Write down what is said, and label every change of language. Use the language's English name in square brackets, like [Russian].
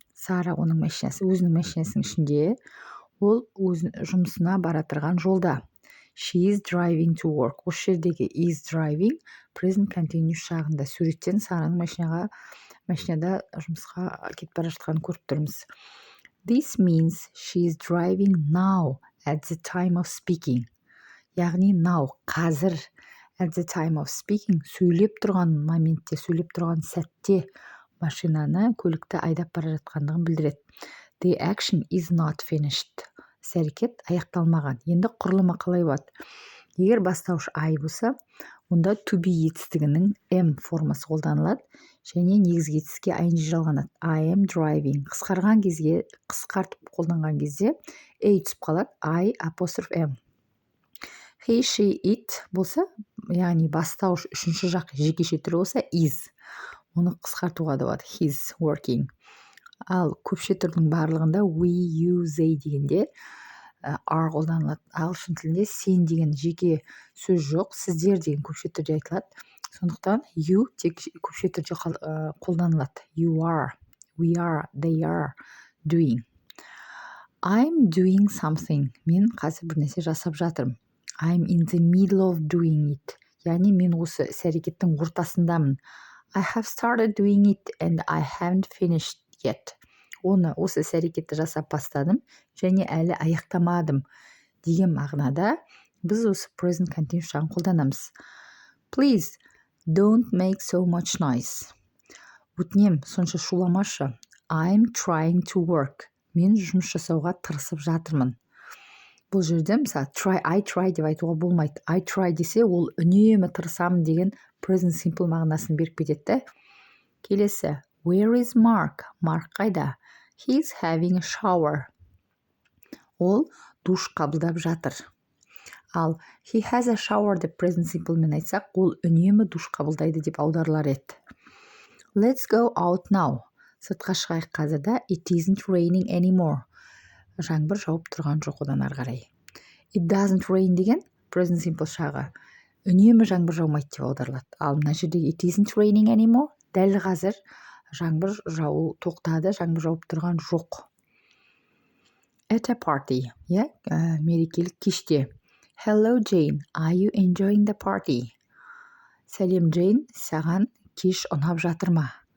[Kazakh] Сара оның машинасы, өзінің машинасының ішінде, ол жұмысына бара тұрған жолда. [English] She is driving to work. [Kazakh] Осы жердегі is driving present continuous шағында суреттен Сараның машинада жұмысқа кетіп бара жатқанын көріп тұрмыз. [English] This means she is driving now at the time of speaking. [Kazakh] Яғни now, қазір, at the time of speaking, сөйлеп тұрған моментте, сөйлеп тұрған сәтте машинаны, көлікті айдап бара жатқандығын білдіреді. [English] The action is not finished. [Kazakh] Іс-әрекет аяқталмаған. Енді құрылымы қалай болады? Егер бастауыш I болса, онда to be етістігінің am формасы қолданылады, және негізгі етістікке ing жалғанады. [English] I am driving. [Kazakh] Қысқарған кезге, қысқартып қолданған кезде a түсіп қалады. [English] I apostrophe am. [Kazakh] He, she, it болса, яғни бастауыш үшінші жақ жекеше түрі болса is. Оны қысқартуға да болады. [English] He's working. [Kazakh] Ал көпше түрдің барлығында we, you, they дегенде are қолданылады. Ағылшын тілінде сен деген жеке сөз жоқ, сіздер деген көпше түрде айтылады. Сондықтан you тек көпше түрде қолданылады. [English] You are, we are, they are doing. I'm doing something. [Kazakh] Мен қазір бір нәрсе жасап жатырмын. [English] I'm in the middle of doing it. [Kazakh] Яғни мен осы іс-әрекеттің ортасындамын. [English] I have started doing it and I haven't finished yet. [Kazakh] Осы іс-әрекетті жасап бастадым және әлі аяқтамадым деген мағынада біз осы present continuous шағын қолданамыз. [English] Please don't make so much noise. [Kazakh] Өтінем, сонша шуламашы. [English] I'm trying to work. [Kazakh] Мен жұмыс жасауға тырысып жатырмын. Бұл жерде мысалы [English] I try [Kazakh] деп айтуға болмайды. [English] I try [Kazakh] десе ол үнемі тырысамын деген present simple мағынасын беріп кетеді. [English] Келесі. Where is Mark? [Kazakh] Mark қайда? [English] He's having a shower. [Kazakh] Ол душ қабылдап жатыр. Ал [English] he has a shower [Kazakh] деп present simple мен айтсақ, ол үнемі душ қабылдайды деп аударылар еді. [English] Let's go out now. [Kazakh] Сыртқа шығайық қазірда. [English] It isn't raining anymore. [Kazakh] Жаңбыр жауып тұрған жоқ одан ары қарай. [English] It doesn't rain [Kazakh] деген present simple шағы. Үнемі жаңбыр жаумайды деп аударылады. Ал мына жерде [English] it isn't raining anymore. [Kazakh] Дәл қазір жаңбыр жауы тоқтады, жаңбыр жауып тұрған жоқ. [English] At a party, [Kazakh] мерекелік кеште. [English] Hello Jane, are you enjoying the party? [Kazakh] Сәлем Джейн, саған кеш ұнап жатыр ма?